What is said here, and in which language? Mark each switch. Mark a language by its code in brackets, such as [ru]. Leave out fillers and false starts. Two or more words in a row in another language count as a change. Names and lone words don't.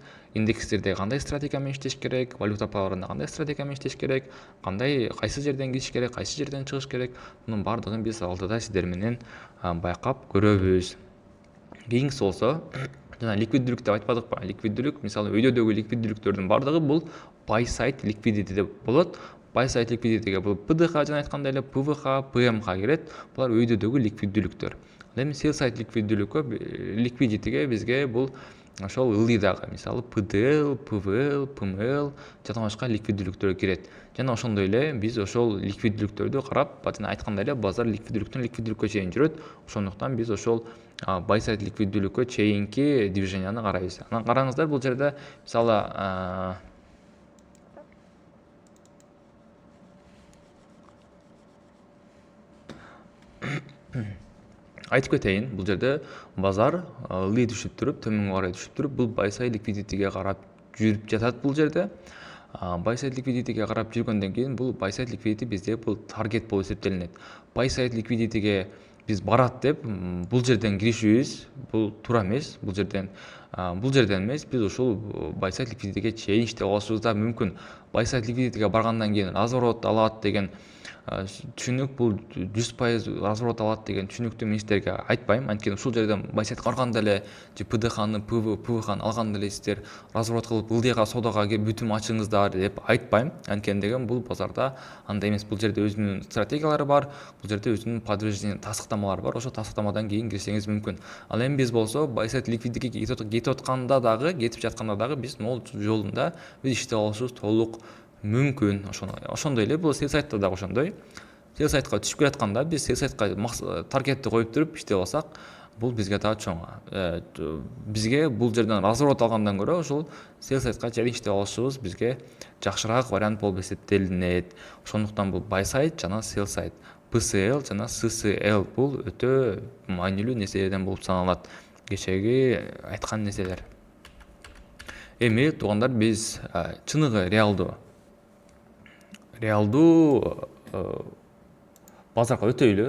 [ky] Индекстерде кандай стратегия менен иштеш керек, валюта параларында кандай стратегия менен иштеш керек, кайсы жерден кириш керек, кайсы жерден чыгыш керек, мунун баардыгын биз алдыда сиздер менен байкап көрөбүз. Кийинкиси болсо жана ликвиддүүлүк деп айтпадыкпы? Ликвиддүүлүк, мисалы өйдөдөгү ликвиддүүлүктөрдүн баардыгы бул [en] buy side liquidity [ky] деп болот. [en] Buy side liquidity [ky] бул ПДХ жана айткандай эле ПВХ, ПМХ кирет. Булар өйдөдөгү ликвиддүүлүктөр. Ал эми [en] sell side liquidityге [ky] бизге бул ошол ылдый дагы, мисалы ПДЛ, ПВЛ, ПМЛ жана башка ликвиддүүлүктөр кирет. Жана ошондой эле биз ошол ликвиддүүлүктөрдү карап, жана айткандай эле базар ликвиддүүлүккө чейин жүрөт. Ошондуктан биз ошол [en] buy side [ky] ликвиддүүлүккө чейинки движенияны карайбыз. Анан караңыздар, бул жерде мисалы айтып кетейин, бул жерде базар ылдый түшүп туруп, төмөнгө карай түшүп туруп, бул [en] buy side liquidityге [ky] карап жүрүп жатат бул жерде. [en] Buy side liquidityге [ky] карап жүргөндөн кийин бул [en] buy side liquidity [ky] бизде бул таргет болуп эсептелинет. [en] Buy side liquidityге [ky] биз барат деп бул жерден киришибиз бул туура эмес. Бул жерден эмес, биз ушул [en] buy side liquidityге [ky] чейин иштеп алышыбыз да мүмкүн. [en] Buy side liquidityге [ky] баргандан кийин разворот алат деген түшүнүк, бул 100% разворот алат деген түшүнүктү мен сиздерге айтпайм. Анткени ушул жерден [en] buy side [ky] карганда эле же ПДХны, ПВХны алганда эле сиздер разворот кылып ылдыйга соодага бүтүм ачыңыздар деп айтпайм. Анткени деген бул базарда андай эмес. Бул жерде өзүнүн стратегиялары бар, бул жерде өзүнүн подтверждение тасыктамалары бар. Ошол тасыктамадан кийин кирсеңиз мүмкүн. Ал эми биз болсо [en] buy side liquidity [ky] кетип жатканда дагы биз могул жолунда биз иштеп алышыбыз толук мүмкүн. Ошондой эле бул [en] sell side'да [ky] дагы ошондой. [en] Sell side'га [ky] түшүп келатканда биз [en] sell side'га [ky] таргетти коюп туруп иштеп алсак, бул бизге дагы чоң. Бизге бул жерден разворот алгандан көрө ошол [en] sell side'га [ky] чейин иштеп алышыбыз бизге жакшыраак вариант болуп эсептелинет. Ошондуктан бул [en] buy side [ky] жана [en] sell side, [ky] PCL жана CCL бул өтө маанилүү нерселерден болуп саналат. Кечеги айткан нерселер. Эми туугандар биз чыныгы реалдуу базарга өтөйлү.